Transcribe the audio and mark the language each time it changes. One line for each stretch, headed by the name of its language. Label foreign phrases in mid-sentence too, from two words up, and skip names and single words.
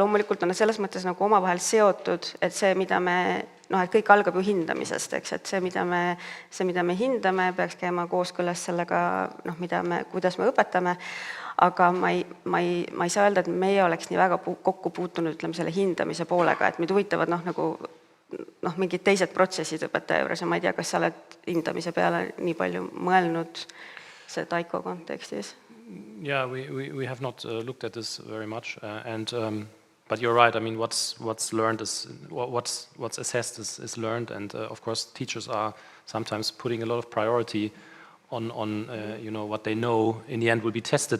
Estonian: loomulikult on selles mõttes nagu omavahel seotud, et see, mida me, et kõik algab ju hindamisest, eks, et see, mida me hindame, peaks käima kooskõlas sellega, kuidas me õpetame, aga ma ei saa öelda, et meie oleks nii väga kokku puutunud, ütleme, selle hindamise poolega, et meid huvitavad mingid teised protsessid õpetaja juures ja ma ei tea, kas sa oled hindamise peale nii palju mõelnud see Taiko kontekstis?
English: Yeah, we have not looked at this very much, but you're right. I mean, what's learned is what's assessed is learned, and of course, teachers are sometimes putting a lot of priority on what they know in the end will be tested.